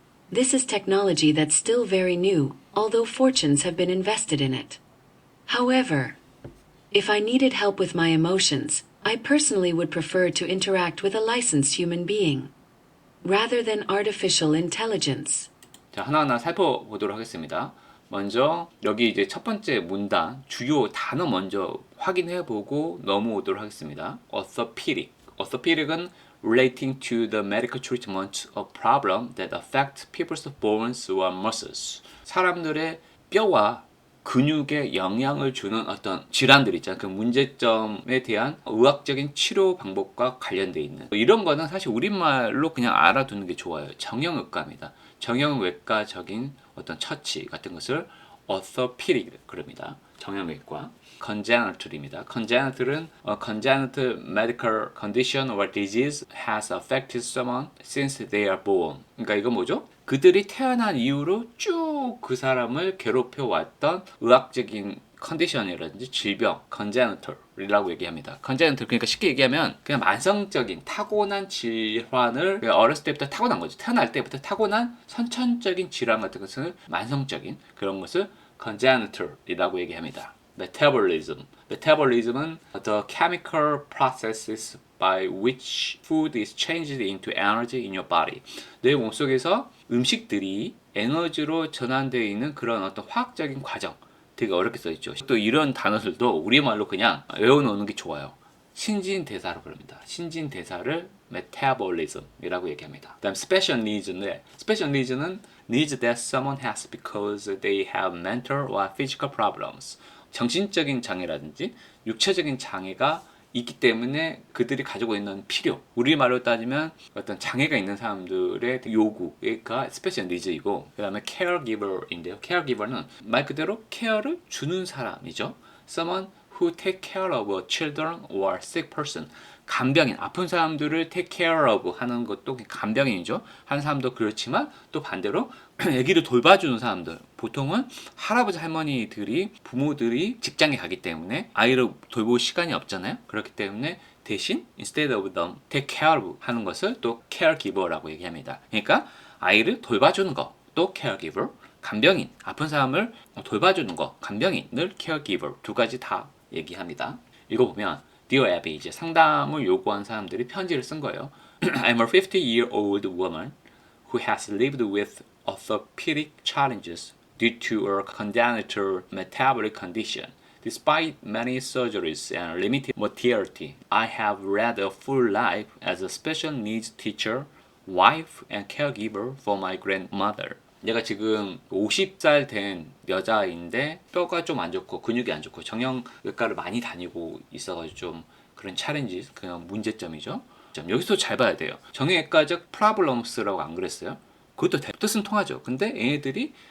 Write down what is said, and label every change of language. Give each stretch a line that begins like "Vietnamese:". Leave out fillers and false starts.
English: This is technology that's still very new, although fortunes have been invested in it. However, if I needed help with my emotions, I personally would prefer to interact with a licensed human being, rather than artificial intelligence.
Korean: 자, 하나하나 살펴보도록 하겠습니다. 먼저 여기 이제 첫 번째 문단 주요 단어 먼저 확인해보고 넘어오도록 하겠습니다.
English: orthopedic. orthopedic은 relating to the medical treatment of problems that affect people's bones or muscles.
Korean: 사람들의 뼈와 근육에 영향을 주는 어떤 질환들 있잖아요. 그 문제점에 대한 의학적인 치료 방법과 관련돼 있는 이런 거는 사실 우리말로 그냥 알아두는 게 좋아요. 정형외과입니다. 정형외과적인 어떤 처치 같은 것을 orthopedic 그럽니다. 정형외과. congenital입니다.
English: congenital은 congenital medical condition or disease has affected someone since they are born.
Korean: 그러니까 이거 뭐죠? 그들이 태어난 이후로 쭉 그 사람을 괴롭혀 왔던 의학적인 컨디션이라든지 질병, congenital이라고 얘기합니다. congenital 그러니까 쉽게 얘기하면 그냥 만성적인 타고난 질환을 어렸을 때부터 타고난 거죠. 태어날 때부터 타고난 선천적인 질환 같은 것을 만성적인 그런 것을 congenital이라고 얘기합니다.
English: metabolism. metabolism은 the chemical processes by which food is changed into energy in your body.
Korean: 내 몸속에서 음식들이 에너지로 전환되어 있는 그런 어떤 화학적인 과정. 되게 어렵게 써있죠. 또 이런 단어들도 우리말로 그냥 외워놓는 게 좋아요. 신진대사로 부릅니다. 신진대사를 metabolism이라고 얘기합니다. 그다음
English: special needs인데 special needs는 needs that someone has because they have mental or physical problems.
Korean: 정신적인 장애라든지 육체적인 장애가 있기 때문에 그들이 가지고 있는 필요, 우리말로 따지면 어떤 장애가 있는 사람들의 요구가 special needs이고, 그 다음에 caregiver인데요. caregiver는 말 그대로 케어를 주는 사람이죠.
English: someone who take care of a children or sick person.
Korean: 간병인, 아픈 사람들을
English: take care of
Korean: 하는 것도 간병인이죠. 하는 사람도 그렇지만 또 반대로 아기를 돌봐주는 사람들, 보통은 할아버지 할머니들이 부모들이 직장에 가기 때문에 아이를 돌볼 시간이 없잖아요. 그렇기 때문에 대신
English: instead of them take care of
Korean: 하는 것을 또 caregiver라고 얘기합니다. 그러니까 아이를 돌봐주는 거, 또 caregiver, 간병인, 아픈 사람을 돌봐주는 거, 간병인을 caregiver 두 가지 다 얘기합니다. 읽어보면 Dear Abby, 이제 상담을 요구한 사람들이 편지를 쓴 거예요.
English: I'm a 50-year-old woman who has lived with orthopedic challenges due to a congenital metabolic condition. Despite many surgeries and limited mobility, I have led a full life as a special needs teacher, wife, and caregiver for my grandmother.
Korean: 내가 지금 50살 된 여자인데 뼈가 좀 안 좋고 근육이 안 좋고 정형외과를 많이 다니고 있어가지고 좀 그런 챌린지, 그냥 문제점이죠. 여기서 잘 봐야 돼요. 정형외과적 프라블럼스라고 안 그랬어요? 그것도 뜻은 통하죠. 근데 얘네들이